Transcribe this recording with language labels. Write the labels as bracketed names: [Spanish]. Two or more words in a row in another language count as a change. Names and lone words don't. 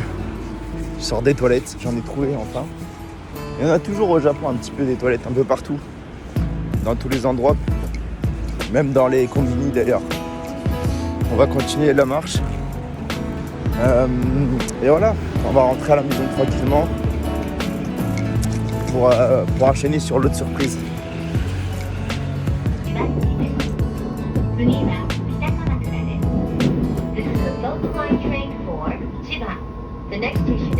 [French] Je sors des toilettes, j'en ai trouvé enfin. Il y en a toujours au Japon un petit peu des toilettes un peu partout, dans tous les endroits, même dans les combini d'ailleurs. On va continuer la marche. Et voilà, on va rentrer à la maison tranquillement. pour enchaîner sur l'autre surprise. [Japanese] 次は北鎌倉です。 [English] This is a local line train for Chiba. The next